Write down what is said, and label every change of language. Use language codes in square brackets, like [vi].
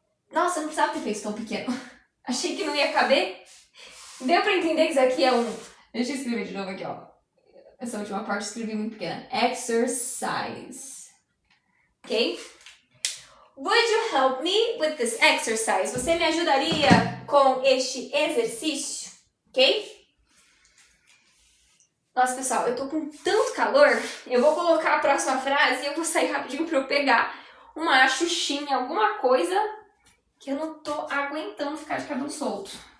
[pt] Nossa, não precisava ter feito tão pequeno. Achei que não ia caber. Deu pra entender que isso aqui é um... Deixa eu escrever de novo aqui, ó. Essa última parte eu escrevi muito pequena. [en] Exercise. Ok? Would you help me with this exercise? [pt] Você me ajudaria com este exercício? Ok? Nossa, pessoal, eu tô com tanto calor. Eu vou colocar a próxima frase e eu vou sair rapidinho pra eu pegar uma xuxinha, alguma coisa que eu não tô aguentando ficar de cabelo solto.